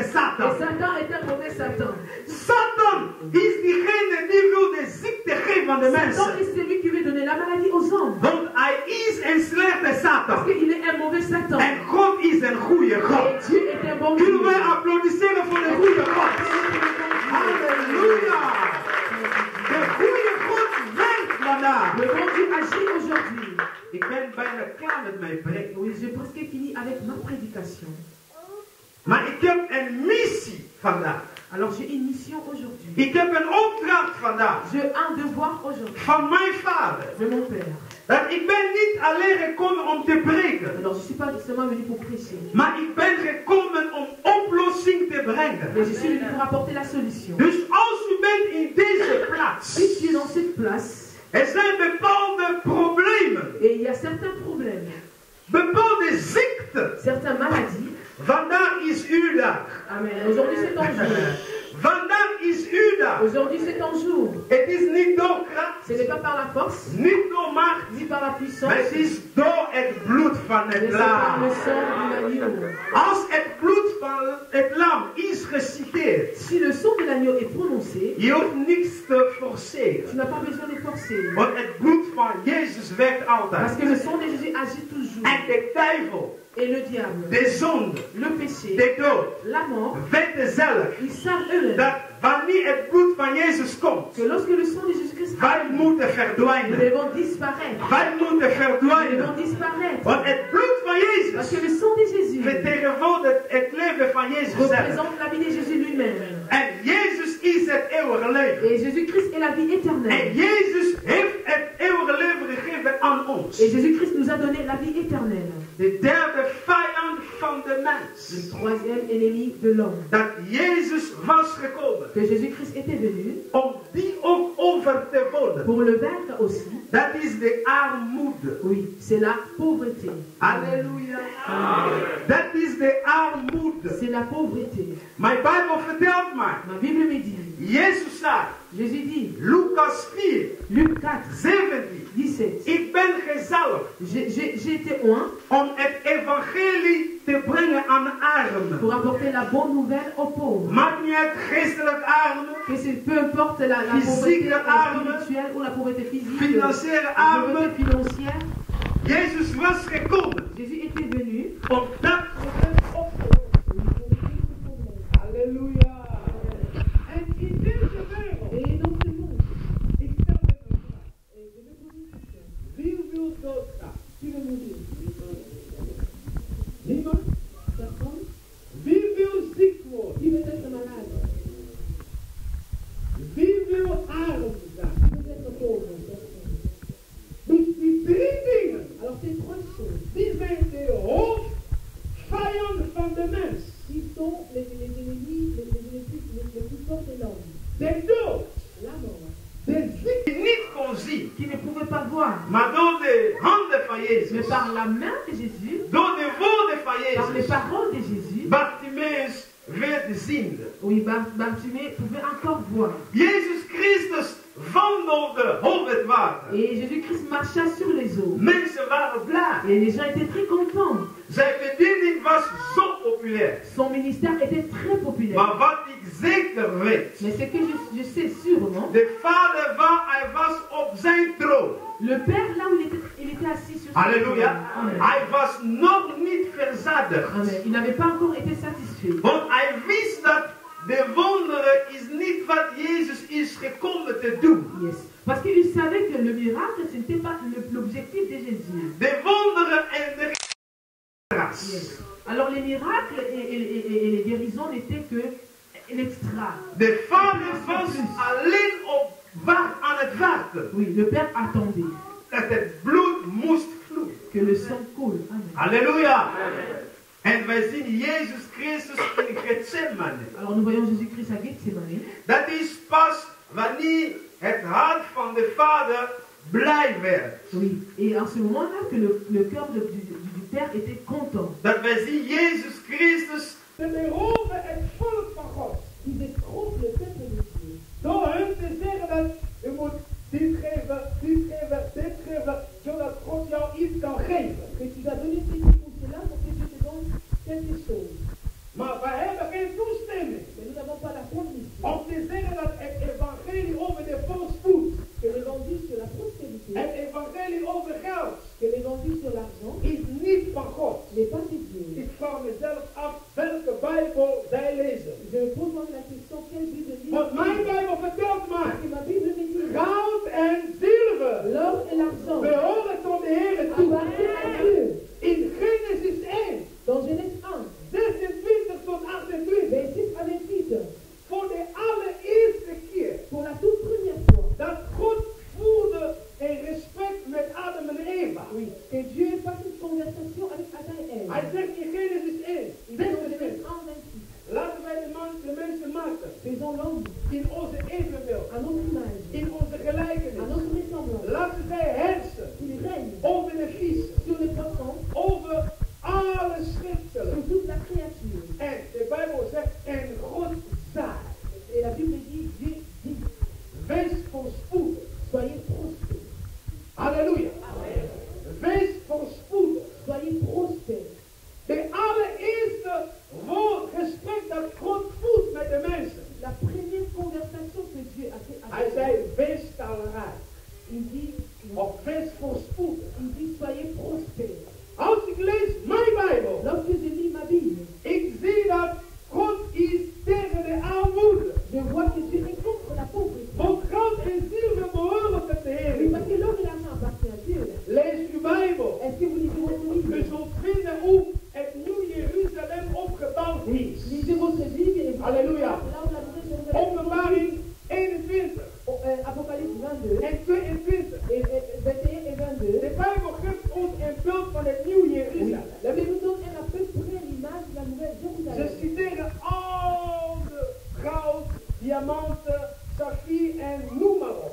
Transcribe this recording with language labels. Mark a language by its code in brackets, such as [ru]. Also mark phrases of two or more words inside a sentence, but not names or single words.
[fr] Et Satan. Satan est un mauvais Satan. [nl] Satan is diegene die wil de ziekte geven aan de Satan mensen. [fr] est celui qui veut donner la maladie aux hommes. [nl] Want hij is een slechte [fr] Parce Satan. qu'il est un mauvais Satan. [nl] En God is een goede [fr] Et [nl] God. Dieu est un bon Dieu. Kunnen wij applaudisseren voor de goede God? Halleluja. De goede God werkt vandaag. [fr] Le bon Dieu agit aujourd'hui. [nl] Ik ben bijna klaar met mijn preek. [fr] Oui, j'ai presque fini avec ma prédication. [nl] Maar ik heb een missie vandaag. [fr] Alors j'ai une mission aujourd'hui. [nl] Ik heb een opdracht vandaag. [fr] J'ai un devoir aujourd'hui [nl] Van mijn vader. [fr] de mon Père. [nl] Dat ik ben niet alleen gekomen om te preken. [fr] Alors je ne suis pas seulement venu pour prêcher, [nl] Maar ik ben gekomen om oplossing te brengen. [fr] mais je suis venu pour apporter la solution. [nl] Dus als u bent in deze plaats. [fr] Si tu es dans cette place, [nl] Er zijn bepaalde problemen. [fr] et il y a certains problèmes, [nl] Bepaalde ziekten. [fr] certaines maladies. [nl] Vandaag is uw dag. Amen. [fr] Aujourd'hui c'est ton jour. [nl] Vandaag is uw dag. [fr] Aujourd'hui c'est ton jour. [nl] Het is niet door kracht, [fr] Ce n'est pas par la force, [nl] niet door macht, [fr] ni par la puissance, [nl] maar het is door het bloed van [fr] mais [nl] het [fr] c'est par le [nl] lam. [fr] sang de l'agneau. [nl] Als het bloed van het lam is geciteerd, [fr] Si le sang de l'agneau est prononcé, [nl] je hoeft niks te forceren. [fr] tu n'as pas besoin de forcer. [nl] Want het bloed van Jezus werkt [fr] Parce [nl] altijd. [fr] que le sang de Jésus agit toujours. [nl] En de duivel, [fr] Et le diable, [nl] de zonde, [fr] le péché, [nl] de dood, [fr] la mort, [nl] weten zelf [fr] ils savent eux-mêmes [nl] dat wanneer het bloed van Jezus komt, [fr] que lorsque le sang de Jésus-Christ [nl] wij [fr] arrive, [nl] moeten [fr] nous [nl] verdwijnen. [fr] devons disparaître. [nl] Wij moeten [fr] Nous [nl] verdwijnen. [fr] devons disparaître. [nl] Want het bloed van [fr] Parce [nl] Jezus [fr] que le sang de Jésus [nl] vertegenwoordigt het leven van Jezus zelf. [fr] représente la vie de Jésus lui-même. [nl] En Jezus is het eeuwige leven. [fr] Et Jésus-Christ est la vie [nl] En [fr] éternelle. [nl] Jezus heeft het eeuwige leven gegeven aan ons. [fr] Et Jésus-Christ nous a donné la vie éternelle. [nl] De derde vijand van de [fr] Le [nl] mens. [fr] troisième ennemi de l'homme. [nl] Dat Jezus was gekomen [fr] Que Jésus-Christ était venu [nl] om die ook over te worden. [fr] pour le vaincre aussi. [nl] Dat is de armoede. [fr] Oui, c'est la pauvreté. [nl] Halleluja. Dat is de armoede. [fr] C'est la pauvreté. [nl] Mijn Bijbel vertelt mij. [fr] Ma Bible me dit, [nl] Jezus zei, [fr] Jésus dit, [nl] Lucas 4, [fr] Luc 4, 17. 17, [nl] Ik ben gezalfd [fr] j'ai été oint [nl] om het evangelie te brengen aan armen. [fr] pour apporter la bonne nouvelle aux pauvres. [nl] Maakt niet uit geestelijk armen, [fr] Que c'est peu importe la Physique pauvreté [nl] arme, [fr] spirituelle ou la pauvreté physique, [nl] financiële [fr] la pauvreté [nl] armen. [fr] financière. [nl] Jezus was gekomen [fr] Jésus était venu [nl] om dat probleem op te lossen. Halleluja. En in deze wereld, [fr] et dans ce monde. [nl] ik stel het een vraag. [fr] Et je me pose une question. [nl] Wie wil doodgaan? [fr] Qui veut mourir? [nl] Niemand? [fr] Personne? [nl] Wie wil ziek worden? [fr] Qui veut être malade? [nl] Wie wil arm zijn? [fr] Qui veut être pauvre? Personne. [nl] Dus die drie dingen, [fr] Alors ces trois choses, [nl] die zijn de hoofdvijanden van de mens. [fr] qui sont les ennemis les plus forts de l'homme? [nl] De dood, [fr] La mort. [nl] de ziek die niet kon zien, [fr] Qui ne pouvait pas voir. [nl] maar door de handen van [fr] Mais [nl] Jezus, [fr] par la main de Jésus, [nl] door de woorden van [fr] par les [nl] Jezus, [fr] paroles de Jésus, [nl] Bartimeus werd ziende. [fr] oui, Bartimée pouvait encore voir. [nl] Jezus Christus wandelde op het water. [fr] Et Jésus-Christ marcha sur les eaux. [nl] Mensen waren blij. [fr] Et les gens étaient très contents. [nl] Zijn bediening was zo populair. [fr] Son ministère était très populair. [nl] Maar wat ik zeker weet. [fr] Mais ce que je sais sûrement. [nl] De vader hij was op zijn troon. [fr] Le père, là où il était assis sur son trône. Alléluia. [nl] Hij was nog niet verzadigd. Amen. [fr] Il n'avait pas encore été satisfait. [nl] Want hij wist dat de wonderen is niet wat Jezus is gekomen te doen. [en] Yes. [fr] Parce qu'il savait que le miracle, ce n'était pas l'objectif de Jésus. [nl] De wonderen en de grâce. [en] Yes. [fr] Alors les miracles et les guérisons n'étaient que l'extra. [nl] De vader was alleen aan het wachten. [fr] Oui, le père attendait. [nl] Dat het bloed moest vloeien. [fr] Que le sang coule. [nl] Amen. Halleluja. En wij zien Jezus Christus in Gethsemane. [fr] Alors nous voyons Jésus-Christ à Gethsemane. [nl] Dat is pas wanneer het hart van de Vader blij werd. [fr] Oui, et en ce moment-là que le cœur du Père était content. [nl] Dat wij zien Jezus Christus te beroven het volk van God. [fr] Il détrompe le peuple de Dieu. [nl] Door hun te zeggen dat u moet dit geven, dit geven, dit geven, zodat God jou iets kan geven. [fr] Que tu vas donner ceci pour cela pour que Dieu te donne quelque chose. [nl] Maar wij hebben geen toestemming. [fr] Mais nous n'avons pas la permission. [nl] Om te zeggen dat het evangelie over de voorspoed, [fr] Que l'évangile sur la prospérité, [nl] het evangelie over geld, [fr] que l'évangile sur l'argent, [nl] is niet van God. [fr] n'est pas de Dieu. [nl] Ik vraag mezelf af welke Bijbel zij lezen. [fr] Je me pose donc la question, quelle Bible lit? [nl] Want mijn Bijbel vertelt mij, [fr] Parce que ma Bible me dit, [nl] goud en zilver [fr] l'or et l'argent [nl] behoren tot de Heer toe. [fr] appartiennent à Dieu. [nl] In Genesis 1, [fr] Dans Genèse 1, [nl] 26 tot 28, [fr] 26 à 28, [nl] voor de allereerste keer [fr] pour la toute première fois, [nl] dat God voerde een gesprek met Adam en Eva. [fr] oui, que Dieu fasse une conversation avec Adam et Ève. [nl] Hij zegt in Genesis 1, [fr] Il dit dans Genèse 1, 26, [nl] laten wij de mensen maken [fr] faisons l'homme [nl] in onze evenbeeld, [fr] à notre image, [nl] in onze [fr] à [nl] gelijkenis. [fr] notre ressemblance. [nl] Laten zij heersen [fr] Il règne [nl] over de vissen, [fr] sur les poissons, [nl] over alle [fr] sur [nl] schepselen. [fr] toute la créature. [nl] En de Bijbel zegt, en God zei, [fr] Et la Bible dit, Dieu dit, [nl] wees voorspoedig. [fr] soyez prospères. [nl] Halleluja. Wees voorspoedig. [fr] Soyez prospères. [nl] De allereerste gesprek dat God voert met de mensen. [fr] La première conversation que Dieu a fait [nl] Hij [fr] avec [nl] zei, [fr] nous, [nl] wees talrijk. [fr] il dit, [nl] Of wees voorspoedig. [fr] il dit, soyez prospères. [nl] Als ik lees mijn Bijbel, [fr] Lorsque je lis ma Bible, [nl] ik zie dat God is tegen de armoede. [fr] je vois que Dieu est contre la pauvreté. [nl] Want goud en zilver behoren tot de [fr] Oui, [nl] Heer. [fr] parce que l'or et l'argent appartiennent à Dieu. [nl] Lees uw Bijbel. [fr] Est-ce que vous lisez votre [nl] U [fr] Bible? [nl] zult vinden hoe het Nieuw Jeruzalem opgebouwd is. [fr] Lisez votre Bible et vous Alléluia. là où la nouvelle Jérusalem est [nl] Openbaring 21 [fr] Apocalypse 22 [nl] en 22. [fr] et 21 et 22. [nl] De Bijbel geeft ons een beeld van het Nieuw [fr] Oui. [nl] Jeruzalem. [fr] La Bible nous donne à peu près l'image de la nouvelle [nl] Ze [fr] Jérusalem. [nl] citeren al de goud, diamanten, saffier en noem maar op.